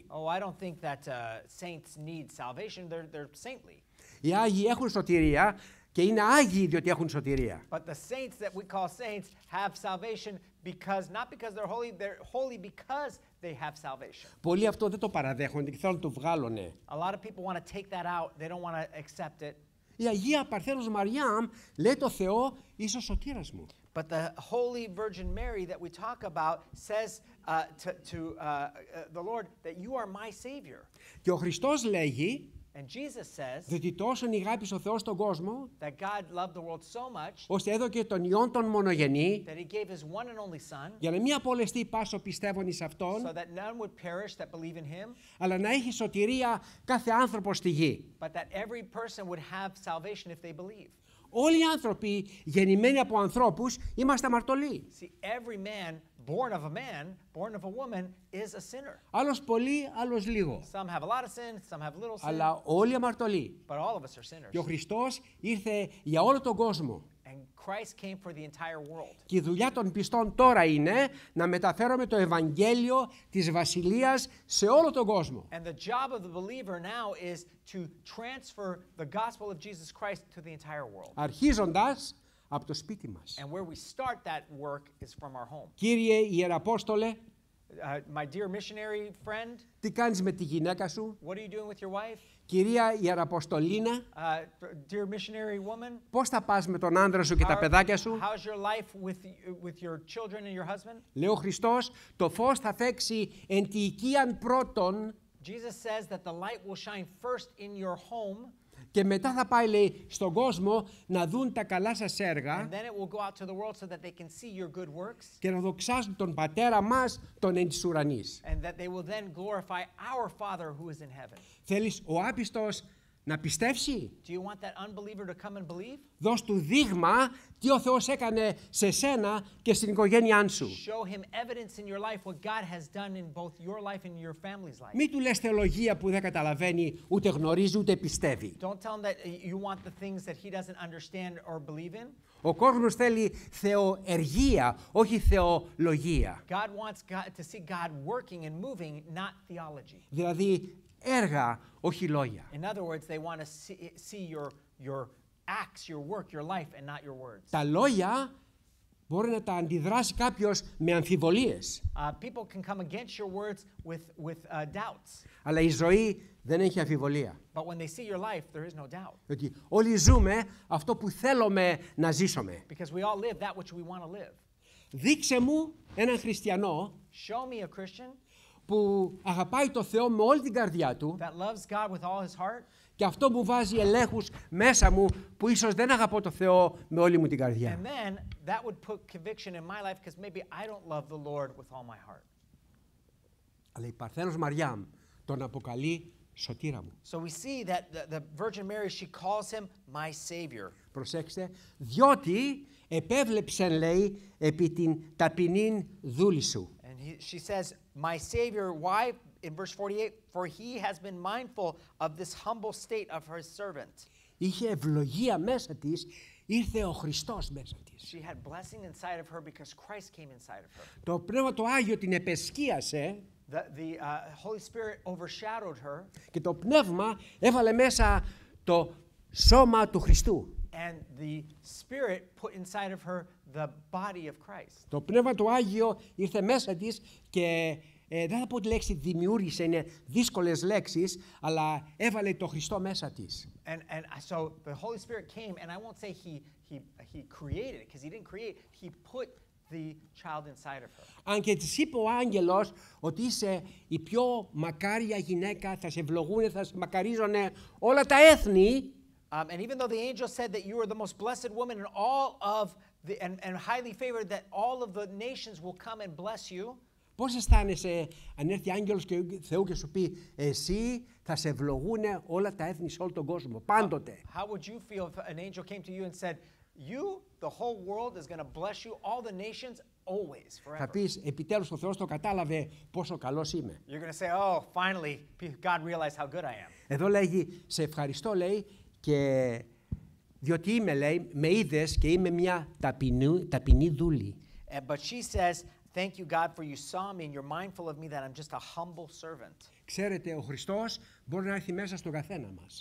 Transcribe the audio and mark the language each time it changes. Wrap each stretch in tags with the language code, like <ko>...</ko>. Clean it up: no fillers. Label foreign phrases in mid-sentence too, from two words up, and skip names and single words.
<en>Oh, I don't think that saints need salvation. They're saintly.</en> <el>Οι Άγιοι έχουν σωτηρία και είναι Άγιοι διότι έχουν σωτηρία.</el> <en>But the saints that we call saints have salvation not because they're holy because they have salvation.</en> <el>Πολλοί αυτό δεν το παραδέχονται και θέλουν να το βγάλουνε.</el> <en>A lot of people want to take that out. They don't want to accept it.</en> <el>Η Αγία Παρθένος Μαριάμ λέει το Θεό, είσαι ο σωτήρας μου.</el> <en>But the Holy Virgin Mary that we talk about says to the Lord that you are my Savior.</en> <el>Και ο Χριστός λέγει,</el> <en>And Jesus says</en> <el>διότι τόσον ηγάπησε ο Θεός τον κόσμο,</el> <en>that God loved the world so much</en> <el>ώστε έδωκε τον Υιόν τον μονογενή,</el> <en>that He gave His one and only Son</en> <el>για να μην απολεστεί πάσο πιστεύων εις Αυτόν,</el> <en>so that none would perish that believe in Him,</en> <el>αλλά να έχει σωτηρία κάθε άνθρωπο στη γη.</el> <en>but that every person would have salvation if they believe.</en> <el>Όλοι οι άνθρωποι γεννημένοι από ανθρώπους είμαστε αμαρτωλοί.</el> <en>See, every man born of a woman is a sinner.</en> <el>Άλλος πολύ, άλλος λίγο.</el> <en>Some have a lot of sin, some have little sin,</en> <el>Αλλά όλοι αμαρτωλοί.</el> <en>but all of us are sinners.</en> <el>Και ο Χριστός ήρθε για όλο τον κόσμο.</el> <en>And Christ came for the entire world.</en> <el>Και η δουλειά των πιστών τώρα είναι να μεταφέρουμε το Ευαγγέλιο της Βασιλείας σε όλο τον κόσμο.</el> <en>And the job of the believer now is to transfer the gospel of Jesus Christ to the entire world.</en> <el>Αρχίζοντας από το σπίτι μας.</el> <en>And where we start that work is from our home.</en> <el>Κύριε Ιεραπόστολε,</el> <en>My dear missionary friend,</en> <el>τι κάνεις με τη γυναίκα σου?</el> <en>what are you doing with your wife?</en> <el>Κυρία Ιεραποστολίνα,</el> <en>Dear missionary woman,</en> <el>πώς θα πας με τον άντρα σου και τα παιδάκια σου?</el> <en>how's your life with your children and your husband?</en> <el>Λέει ο Χριστός, το φως θα φέξει εν τη οικίαν πρώτον</el> <en>Jesus says that the light will shine first in your home,</en> <el>και μετά θα πάει, λέει, στον κόσμο να δουν τα καλά σας έργα</el> <en>and then it will go out to the world so that they can see your good works,</en> <el>και να δοξάσουν τον Πατέρα μας, τον εν της ουρανής.</el> <en>and that they will then glorify our Father who is in heaven.</en> <el>Θέλεις ο άπιστος Να πιστέψει.</el> <en>Do you want that unbeliever to come and believe?</en> <el>Δώσ' του δείγμα τι ο Θεός έκανε σε σένα και στην οικογένειά σου.</el> <en>Show him evidence in your life what God has done in both your life and your family's life.</en> <el>Μη του λες θεολογία που δεν καταλαβαίνει, ούτε γνωρίζει, ούτε πιστεύει.</el> <en>Don't tell him that you want the things that he doesn't understand or believe in.</en> <el>Ο κόσμος θέλει θεοεργία, όχι θεολογία.</el> <en>God wants to see God working and moving, not theology.</en> <el>Δηλαδή έργα, όχι λόγια.</el> <en>In other words, they want to see your acts, your work, your life, and not your words.</en> <el>Τα λόγια μπορεί να τα αντιδράσει κάποιος με αμφιβολίες.</el> <en>People can come against your words with doubts.</en> <el>Αλλά η ζωή δεν έχει αμφιβολία.</el> <en>But when they see your life, there is no doubt.</en> <el>Ότι όλοι ζούμε αυτό που θέλουμε να ζήσουμε.</el> <en>Because we all live that which we want to live.</en> <el>Δείξε μου έναν χριστιανό</el> <en>Show me a Christian</en> <el>που αγαπάει το Θεό με όλη την καρδιά του</el> <en>that loves God with all his heart.</en> <el>και αυτό μου βάζει ελέγχους μέσα μου που ίσως δεν αγαπώ το Θεό με όλη μου την καρδιά.</el> <en>And then that would put conviction in my life because maybe I don't love the Lord with all my heart.</en> <el>Αλλά η Παρθένος Μαριάμ τον αποκαλεί σωτήρα μου.</el> <en>So we see that the Virgin Mary, she calls him my Savior.</en> <el>Προσέξτε, διότι επέβλεψεν, λέει, επί την ταπεινήν δούλη σου.</el> <en>And she says, my Savior, why? In verse 48, for he has been mindful of this humble state of her servant.</en> <el>Είχε ευλογία μέσα της, ήρθε ο Χριστός μέσα της.</el> <en>She had blessing inside of her because Christ came inside of her.</en> <el>Το Πνεύμα το Άγιο την επεσκίασε</el> <en>The Holy Spirit overshadowed her.</en> <el>και το Πνεύμα έβαλε μέσα το σώμα του Χριστού.</el> <en>And the Spirit put inside of her the body of Christ.</en> <el>Το Πνεύμα το Άγιο ήρθε μέσα της και δεν θα πω τη λέξη δημιούργησε, είναι δύσκολες λέξεις, αλλά έβαλε το Χριστό μέσα της.</el> <en>And so the Holy Spirit came, and I won't say he created it, because he didn't create, he put the child inside of her.</en> <el>Αν και της είπε ο άγγελος ότι είσαι η πιο μακάρια γυναίκα, θα σε ευλογούνε, θα σε μακαρίζουνε όλα τα έθνη.</el> <en>And even though the angel said that you are the most blessed woman in all of the, and highly favored, that all of the nations will come and bless you.</en> <el>Πώς αισθάνεσαι αν έρθει άγγελος Θεού και σου πει εσύ θα σε ευλογούνε όλα τα έθνη σε όλο τον κόσμο, πάντοτε.</el> <en>How would you feel if an angel came to you and said, you, the whole world is going to bless you, all the nations, always, forever?</en> <el>Θα πεις επιτέλους ο Θεός το κατάλαβε πόσο καλός είμαι.</el> <en>You're going to say, oh, finally, God realized how good I am.</en> <el>Εδώ λέγει, σε ευχαριστώ, λέει, και διότι είμαι, λέει, με είδες και είμαι μια ταπεινή δούλη.</el> <en>But she says, thank you, God, for you saw me and you're mindful of me that I'm just a humble servant.</en> <el>Ξέρετε, ο Χριστός μπορεί να έρθει μέσα στον καθένα μας.</el>